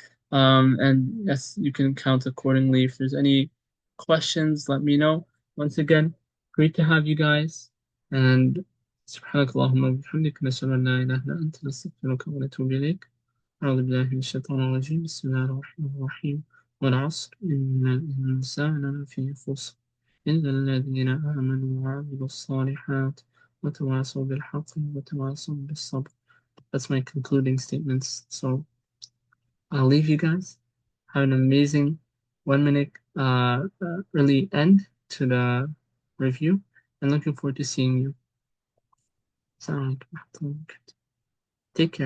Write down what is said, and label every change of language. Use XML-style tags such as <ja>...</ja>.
<en>And yes, you can count accordingly. If there's any questions, let me know. Once again, great to have you guys.</en> <ar>And سبحانك اللهم وبحمدك نشهد أن لا إله إلا أنت نستغفرك ونتوب إليك. أعوذ بالله من الشيطان الرجيم. بسم الله الرحمن الرحيم. والعصر إن الإنسان لفي خسر إلا الذين آمنوا وعملوا الصالحات وتواصوا بالحق وتواصوا بالصبر.</ar> <en>That's my concluding statements. So I'll leave you guys. Have an amazing 1 minute early end to the review, and looking forward to seeing you. Assalamu alaikum. Take care.</en>